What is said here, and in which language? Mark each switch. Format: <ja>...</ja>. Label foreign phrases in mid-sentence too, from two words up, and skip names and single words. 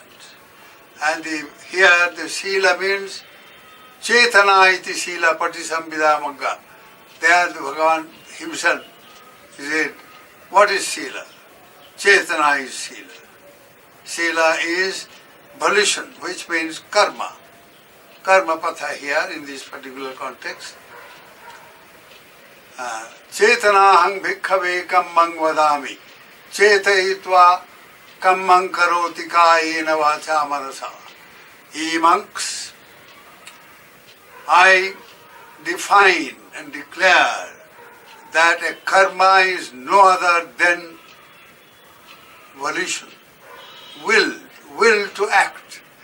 <en>And here the Sila means</en> <pi>Chetana iti Sila</pi> <en>Patisambhida Magga. There the Bhagavan himself, he said, what is Sila? Chetana is Sila. Sila is volition, which means karma.</en> <pi>Karma patha</pi> <en>here in this particular context.</en> <pi>Chetanahang bhikkhave kammang vadami. Chetayitva kammang karoti kayena vacha manasa.</pi> <en>Ye monks, I define and declare that a karma is no other than volition, will to act.</en>